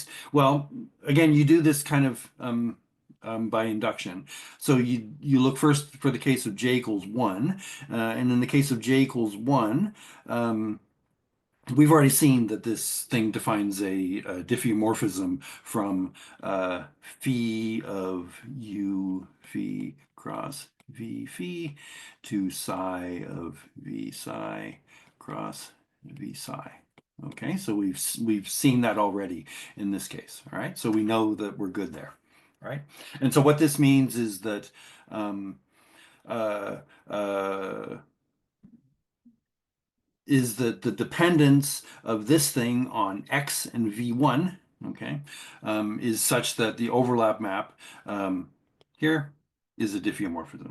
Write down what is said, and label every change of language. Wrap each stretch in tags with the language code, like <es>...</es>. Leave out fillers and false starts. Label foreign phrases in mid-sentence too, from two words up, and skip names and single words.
<en>Well, again, you do this kind of by induction. So you look first for the case of J equals 1, and in the case of J equals 1, we've already seen that this thing defines a diffeomorphism from phi of u phi cross v phi to psi of v psi cross v psi. Okay, so we've seen that already in this case. All right, so we know that we're good there. All right, and so what this means is that um, uh, uh, the dependence of this thing on X and V1, okay, is such that the overlap map here is a diffeomorphism.</en>